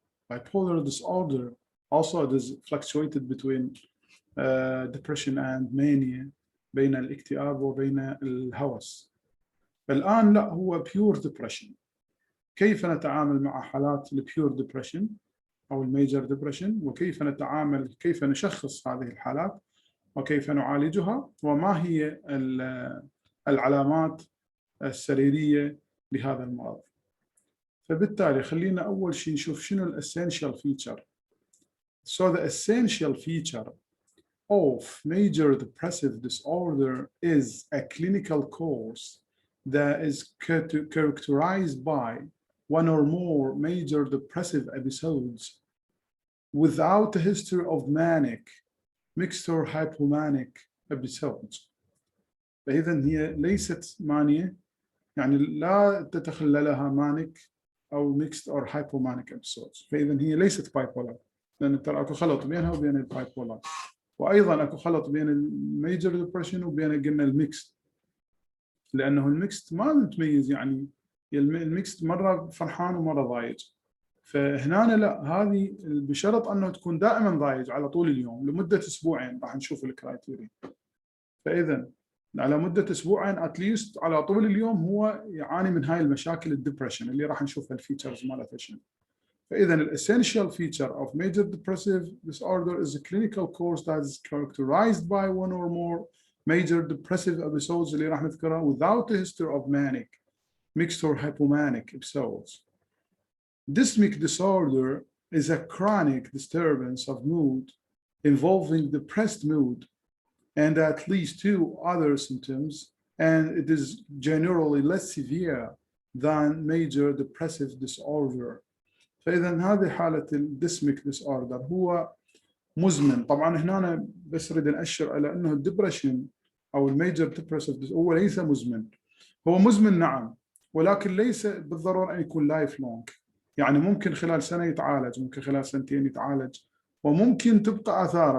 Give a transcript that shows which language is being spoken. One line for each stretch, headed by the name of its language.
English: Bipolar disorder also it is fluctuated between depression and mania،
Arabic: بين الاكتئاب وبين الهوس. الآن لا، هو
English: pure depression.
Arabic: كيف نتعامل مع حالات البيور ديبرشن أو الميجر ديبرشن، وكيف نتعامل، كيف نشخص هذه الحالات، وكيف نعالجها، وما هي العلامات السريرية لهذا المرض. فبالتالي خلينا أول شيء نشوف شنو الاسينشال فيتشر.
English: So the essential feature of major depressive disorder is a clinical course that is characterized by one or more major depressive episodes without a history of manic, mixed or hypomanic episodes.
Arabic: فإذا هي ليست مانية، يعني لا تتخللها مانيك أو
English: mixed or hypomanic episodes.
Arabic: فإذا هي ليست bipolar، لأن ترى أكو خلط بينها وبين البايبولار، وأيضا أكو خلط بين الميجر ديبرشن وبين قلنا الميكست، لأنه الميكست ما متميز، يعني الميكست مرة فرحان ومرة ضايج. فهنا لا، هذه بشرط أنه تكون دائما ضايج على طول اليوم لمدة أسبوعين، راح نشوف الكرايتيريا. فإذا على مدة أسبوعين أتليست على طول اليوم هو يعاني من هاي المشاكل الدبرشن اللي راح نشوفها الفيتشرز مالتها شنو. فإذا الاسينشال
English: feature of major depressive disorder is a clinical course that is characterized by one or more major depressive episodes
Arabic: اللي راح نذكرها
English: without a history of manic, mixed or hypomanic episodes. Dysmic disorder is a chronic disturbance of mood involving depressed mood and at least two other symptoms, and it is generally less severe than major depressive disorder.
Arabic: فإذا هذه حالة الديسميك ديس اوردر هو مزمن. طبعا هنا أنا بس أريد أشير على أنه الدبرشن أو الميجر ديبرسيف هو ليس مزمن. هو مزمن نعم، ولكن ليس بالضرورة أن يكون لايف لونج. يعني ممكن خلال سنة يتعالج، ممكن خلال سنتين يتعالج، وممكن تبقى آثاره.